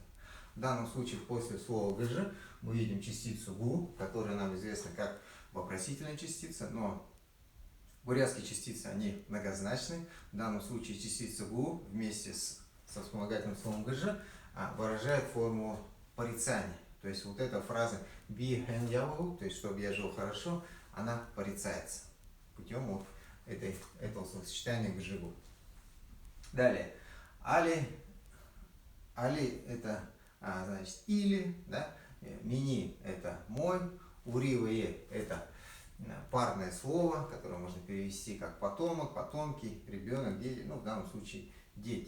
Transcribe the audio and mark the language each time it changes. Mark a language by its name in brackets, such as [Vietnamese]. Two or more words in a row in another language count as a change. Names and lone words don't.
[Russian] В данном случае после слова гжи мы видим частицу гу, которая нам известна как вопросительная частица, но бурятские частицы, они многозначны. В данном случае частица гу вместе со вспомогательным словом гж выражает форму порицания. То есть вот эта фраза [Buriat] би хэн яву, [Russian] то есть чтобы я жил хорошо, она порицается путем вот этого словосочетания гжигу. Далее. Али это значит или, да? Мини это мой, уривые это парное слово, которое можно перевести как потомок, потомки, ребенок, дети, ну в данном случае дети.